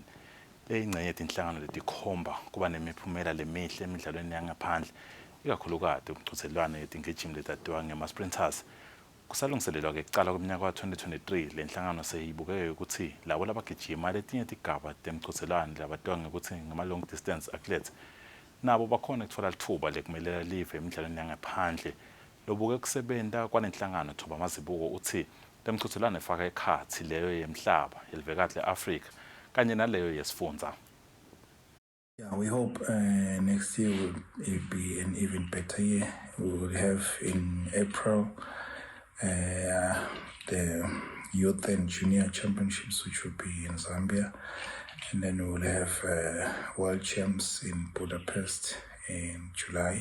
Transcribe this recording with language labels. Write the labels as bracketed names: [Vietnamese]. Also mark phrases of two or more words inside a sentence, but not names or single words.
[Swati] Le ingcenye yetinhlangano letikhomba kuba nemiphumela lemihle emidlalweni yangaphandle. Ikakhulukazi umchuthelwane yetingijimi letatiwa ngema-sprinters. Kusalungiselelwa ke kucala kweminyaka ka-2023 le nhlangano seyibuke ukuthi labo labagijima letinye tigaba temchuthelwane labatiwa ngekuthi ngama- [English] long distance athletes [Swati] nabo bakhona kutfola lithuba lekumelela live emidlalweni yangaphandle. Lobuke kusebenta kwalenhlangano Thoba Mazibuko uthi temchuthelwane efaka ekhathi leyo yemhlaba yelivekati le-Afrika kanye naleyo yesifundza. [English] Yeah, we hope next year will be an even better year. We will have in April the Youth and Junior Championships, which will be in Zambia. And then we will have World Champs in Budapest in July.